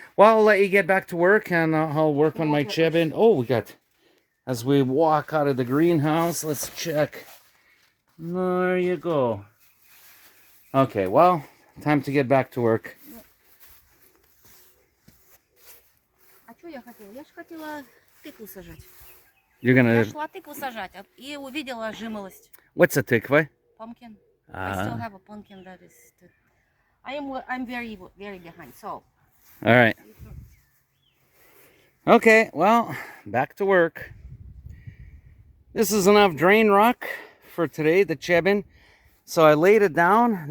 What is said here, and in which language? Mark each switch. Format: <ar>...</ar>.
<en>Well, I'll let you get back to work, and I'll work on my chibbing. Oh, we got... As we walk out of the greenhouse, let's check. There you go. Okay, well, time to get back to work.</en> <ru>А что я хотела? Я же хотела тыкву сажать.</ru> <en>You're</en> <ru>Я</ru> <en>gonna...</en> <ru>шла тыкву сажать и увидела жимолость.</ru> <en>What's a tikva? Pumpkin. I still have a pumpkin that is... I'm very behind, so... All right. Okay, well, back to work. This is enough drain rock for today, the chibbing. So I laid it down.</en>